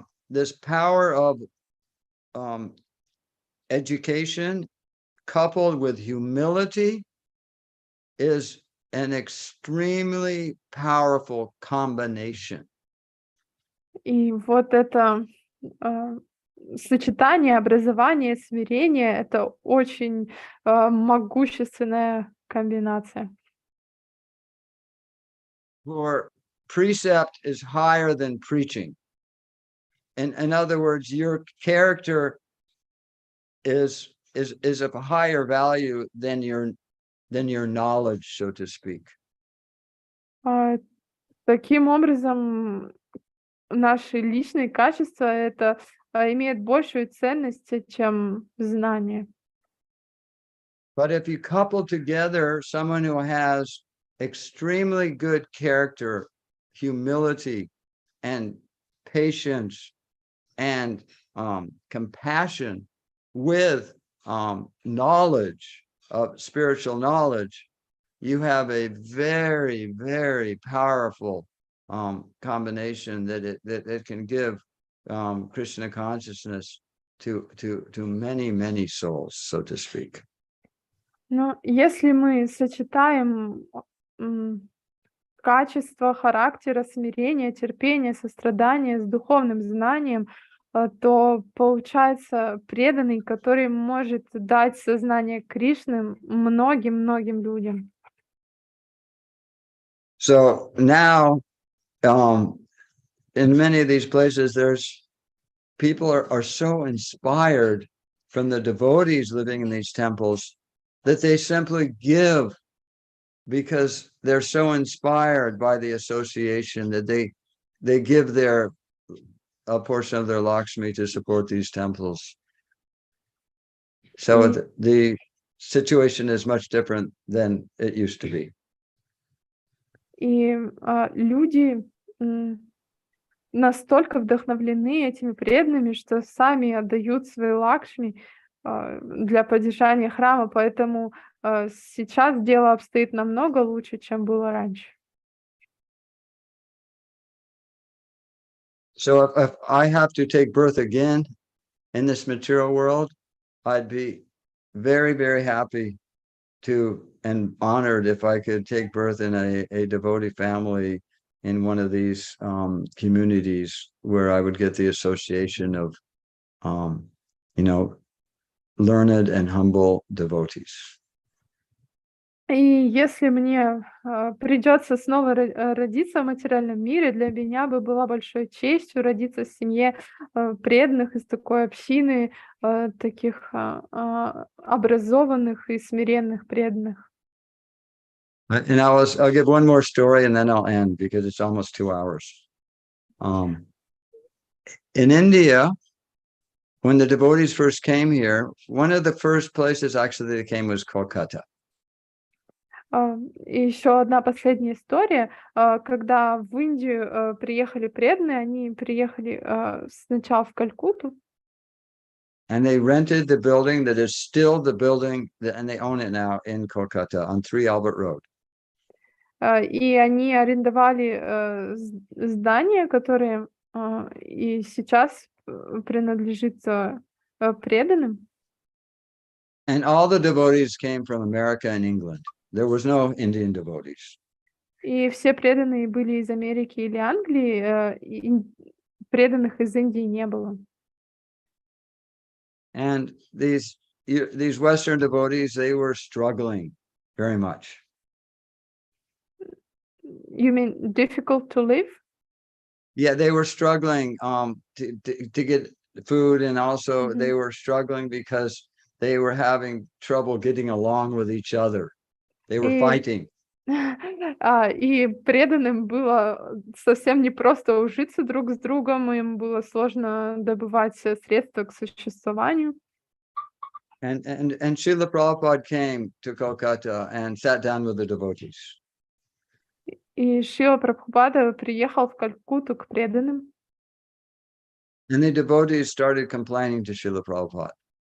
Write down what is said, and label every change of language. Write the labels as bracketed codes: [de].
[en] this power of education coupled with humility is an extremely powerful combination. [ru] И вот это сочетание образования и смирения — это очень могущественная комбинация. [en] For precept is higher than preaching. In other words, your character is of a higher value than your knowledge, so to speak. [ru] Таким образом, наши личные качества это имеет большую ценность, чем знание. [en] But if you couple together someone who has extremely good character, humility, and patience, and compassion with knowledge of spiritual knowledge, you have a very, very powerful combination that can give Krishna consciousness to many, many souls, so to speak. [ru] Но если мы сочетаем качество характера, смирения, терпения, сострадания с духовным знанием, то получается преданный, который может дать сознание Кришны многим людям. [en] So now, in many of these places, people are so inspired from the devotees living in these temples that they simply give because they're so inspired by the association that they give a portion of their Lakshmi to support these temples. So the situation is much different than it used to be. [ru] И люди настолько вдохновлены этими преданными, что сами отдают свои лакшми для поддержания храма, поэтому сейчас дело обстоит намного лучше, чем было раньше. [en] So if I have to take birth again in this material world, I'd be very, very happy and honored if I could take birth in a devotee family in one of these communities where I would get the association of, learned and humble devotees. [ru] И если мне придется снова родиться в материальном мире, для меня бы была большой честью родиться в семье преданных из такой общины, таких образованных и смиренных преданных. [en] And I'll give one more story and then I'll end because it's almost 2 hours. In India, when the devotees first came here, one of the first places actually they came was Kolkata. [ru] И еще одна последняя история. Когда в Индию приехали преданные, они приехали сначала в Калькутту. [en] And they rented the building that is still the building, and they own it now in Kolkata on 3 Albert Road. [ru] И они арендовали здание, которое и сейчас принадлежит преданным. [en] And all the devotees came from America and England. There was no Indian devotees. [ru] И все преданные были из Америки или Англии, и преданных из Индии не было. [en] And these Western devotees, they were struggling very much. You mean difficult to live? Yeah, they were struggling to get food, and also they were struggling because they were having trouble getting along with each other. They were fighting. [ru] И преданным было совсем непросто ужиться друг с другом, им было сложно добывать средства к существованию. [en] And Шрила Prabhupada came to Kolkata and sat down with the devotees. [ru] И Шрила Прабхупада приехал в Калькутту к преданным. [en] And the devotees started complaining to Srila Prabhupada.